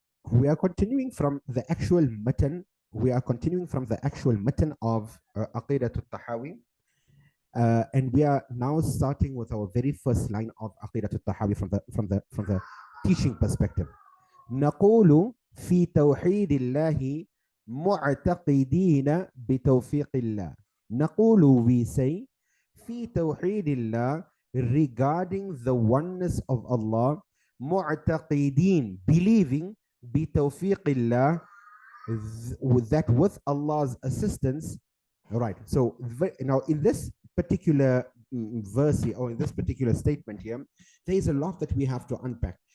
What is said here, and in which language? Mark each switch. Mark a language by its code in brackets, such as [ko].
[en] We are continuing from the actual matan. We are continuing from the actual matan of Aqeedah al-Tahawi. And we are now starting with our very first line of Aqeedah al-Tahawi from the teaching perspective. [ar] نقول في توحيد الله معتقدين بتوفيق الله. نقول, [en] we say, [ar] في توحيد الله, [en] regarding the oneness of Allah, [ar] معتقدين, [en] believing, [ar] بتوفيق الله, [en] that with Allah's assistance. All right, so now in this particular verse here, or in this particular statement here, there is a lot that we have to unpack.